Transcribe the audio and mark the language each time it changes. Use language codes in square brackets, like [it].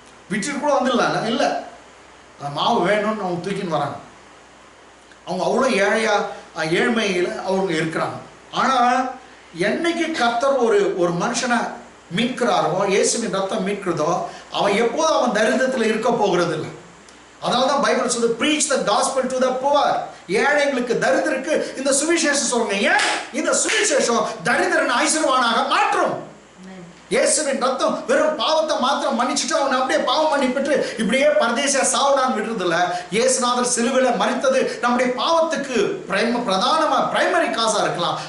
[ta] விட்டுட்டு கூட வந்துடலாம் இல்லை, அந்த மாவு வேணும்னு அவங்க தூக்கின்னு வராங்க. அவங்க அவ்வளோ ஏழ்மையில் அவங்க இருக்கிறாங்க. ஆனால் என்னைக்கு கர்த்தர் ஒரு மனுஷனை மீட்கிறாரோ, இயேசுவின் ரத்தம் மீட்கிறதோ, அவன் எப்போதும் அவன் தரித்திரத்தில் இருக்க போகிறது இல்லை. [en] அதனால தான் பைபிள் சொல்லுது, preach the gospel to the poor. [ta] ஏழைகளுக்கு தரித்திரருக்கு இந்த சுவிசேஷம் சொல்லுங்க. ஏன் இந்த சுவிசேஷம் தரித்திரன் ஐஸ்வர்யவானாக மாற்றும். இயேசுவின் ரத்தம் வெறும் பாவத்தை மாத்திரம் மன்னிச்சுட்டு அவனை அப்படியே பாவம் மன்னிப்பெற்று இப்படியே பரதேசியா சாவடான்னு விடுறதில்ல. இயேசுநாதர் சிலுவையில மரித்தது நம்முடைய பாவத்துக்கு பிரைமரி காசா இருக்கலாம்.